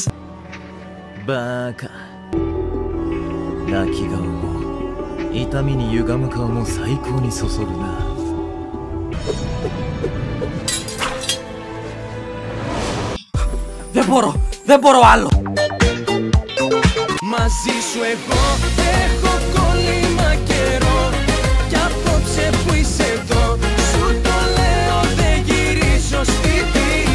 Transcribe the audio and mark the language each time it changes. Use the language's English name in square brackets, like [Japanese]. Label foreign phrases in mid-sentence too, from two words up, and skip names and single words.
[Japanese] Μπάκα. 泣き顔も痛みに歪む顔も最高にそそるな。 [Greek] Δεν μπορώ άλλο. Μαζί σου εγώ έχω κόλλημα καιρό κι απόψε που είσαι εδώ σου το λέω δεν γυρίζω σπίτι.